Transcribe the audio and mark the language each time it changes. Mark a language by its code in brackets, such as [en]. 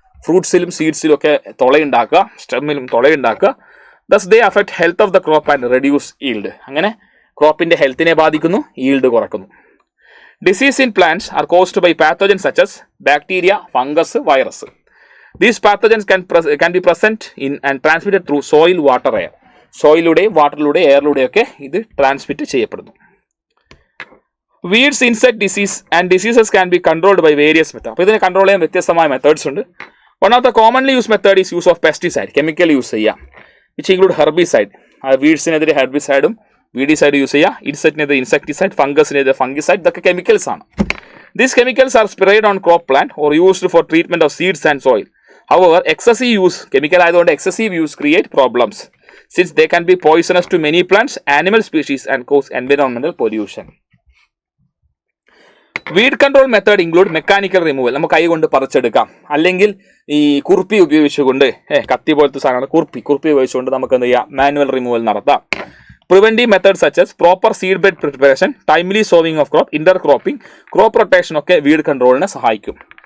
[ml] ഫ്രൂട്ട്സിലും സീഡ്സിലും ഒക്കെ തുളയുണ്ടാക്കുക, സ്റ്റെമ്മിലും തുളയുണ്ടാക്കുക. [en] Thus they affect health of the crop and reduce yield. [ml] അങ്ങനെ ക്രോപ്പിൻ്റെ ഹെൽത്തിനെ ബാധിക്കുന്നു, yield കുറക്കുന്നു. [en] Disease in plants are caused by pathogen such as bacteria, fungus, virus. These pathogens can be present in and transmitted through soil, water, air. [ml] സോയിലൂടെയും വാട്ടറിലൂടെയും എയറിലൂടെയൊക്കെ ഇത് transmit ചെയ്യപ്പെടുന്നു. [en] Weeds, insect, disease and diseases can be controlled by various method. [ml] അപ്പോൾ ഇതിനെ control ചെയ്യാൻ വ്യത്യസ്തമായ methods ഉണ്ട്. [en] one of the commonly use method is use of pesticide, [ml] chemical use ചെയ്യാം, [en] Which include herbicide. [ml] വീഡ്സിനെതിരെ ഹെർബിസൈഡും വീഡിസൈഡ് use ചെയ്യുക, ഇൻസെക്റ്റിനെതിരെ insecticide, ഫംഗസിനെതിരെ fungicide. ഇതൊക്കെ chemicals ആണ്. [en] These chemicals are sprayed on crop plant or used for treatment of seeds and soil. However, excessive use, [ml] chemical ആയതുകൊണ്ട് [en] Excessive use create problems since they can be poisonous to many plants, animal species and cause environmental pollution. Weed control method include mechanical removal, [ml] നമുക്ക് കൈ കൊണ്ട് പറിച്ചെടുക്കാം, അല്ലെങ്കിൽ ഈ കുർപ്പി ഉപയോഗിച്ചുകൊണ്ട് കത്തി പോലത്തെ സാധനമാണ് കുർപ്പി ഉപയോഗിച്ചുകൊണ്ട് നമുക്ക് എന്ത് ചെയ്യാം, മാനുവൽ റിമൂവൽ നടത്താം. [en] preventive method such as proper seed bed preparation, timely sowing of crop, intercropping, crop rotation [ml] ഒക്കെ വീഡ് കൺട്രോളിനെ സഹായിക്കും.